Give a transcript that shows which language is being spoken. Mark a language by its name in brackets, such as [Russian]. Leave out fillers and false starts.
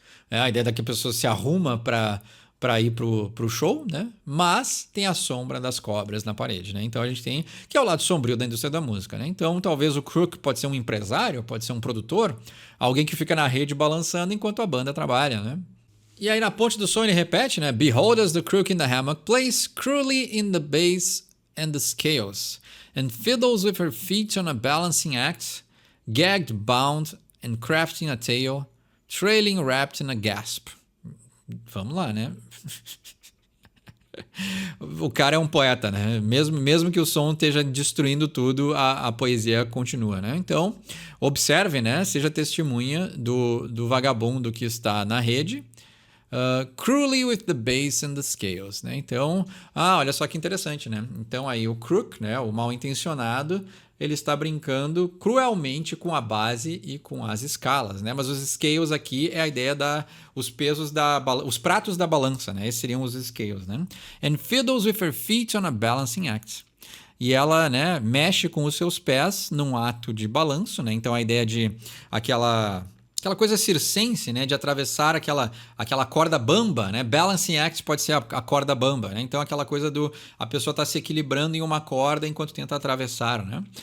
[Portuguese] A ideia da que a pessoa se arruma para ir pro show, né? Mas tem a sombra das cobras na parede, né? Então a gente tem que é o lado sombrio da indústria da música, né? Então talvez o crook pode ser um empresário, pode ser um produtor, alguém que fica na rede balançando enquanto a banda trabalha, né? E aí na ponte do som ele repete, né? [English] Behold as the crook in the hammock plays cruelly in the bass and the scales and fiddles with her feet on a balancing act, gagged, bound and crafting a tale, trailing wrapped in a gasp. [Portuguese] Vamos lá, né? O cara é um poeta, né? Mesmo que o som esteja destruindo tudo, a poesia continua, né? Então, observe, né? Seja testemunha do vagabundo que está na rede. [English] Cruelly with the bass and the scales, né? [Portuguese] Então, olha só que interessante, né? Então aí o crook, né? O mal intencionado, ele está brincando cruelmente com a base e com as escalas, né? Mas os scales aqui é a ideia os pesos os pratos da balança, né? Esses seriam os scales, né? [English] And fiddles with her feet on a balancing act. [Portuguese] E ela, né, mexe com os seus pés num ato de balanço, né? Então a ideia de aquela coisa circense, né, de atravessar aquela corda bamba, né? Balancing act pode ser a corda bamba, né? Então aquela coisa a pessoa tá se equilibrando em uma corda enquanto tenta atravessar, né?